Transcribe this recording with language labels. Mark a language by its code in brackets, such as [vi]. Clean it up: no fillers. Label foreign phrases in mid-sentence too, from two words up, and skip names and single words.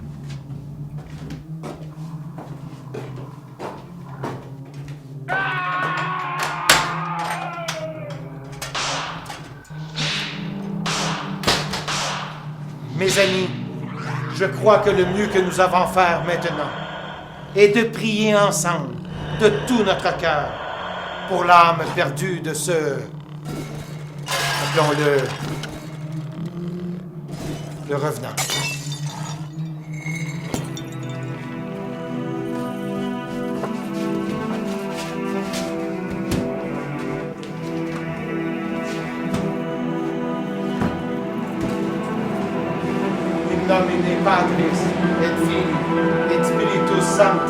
[fr] Mes amis, je crois que le mieux que nous avons à faire maintenant est de prier ensemble, de tout notre cœur, pour l'âme perdue de ce... appelons-le... le revenant. [la] In nomine Patris et Filii et Spiritus Sancti.